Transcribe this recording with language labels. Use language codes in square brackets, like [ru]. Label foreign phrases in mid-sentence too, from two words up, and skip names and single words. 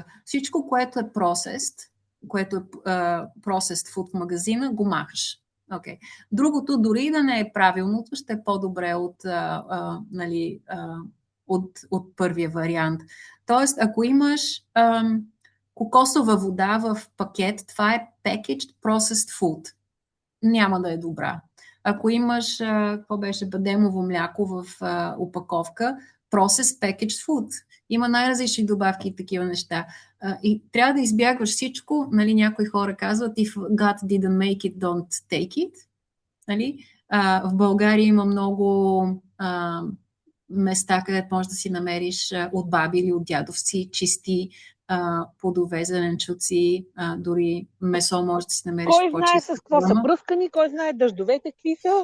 [bg] Всичко, което е [en] processed food [bg] в магазина, го махаш. Другото, дори да не е правилното, ще е по-добре от първия вариант. Тоест, ако имаш кокосова вода в пакет, това е [en] packaged processed food. [bg] Няма да е добра. Ако имаш, какво беше, бадемово мляко в опаковка, [en] processed packaged food. [bg] Има най-различни добавки и такива неща. И трябва да избягваш всичко. Нали, някои хора казват, [en] if God didn't make it, don't take it. [bg] Нали? В България има много места, където можеш да си намериш от баби или от дядовци чисти плодове, зеленчуци, дори месо може да си намериш Кой знае по-чиста с какво са форма. бръскани, кой знае дъждовете какви са.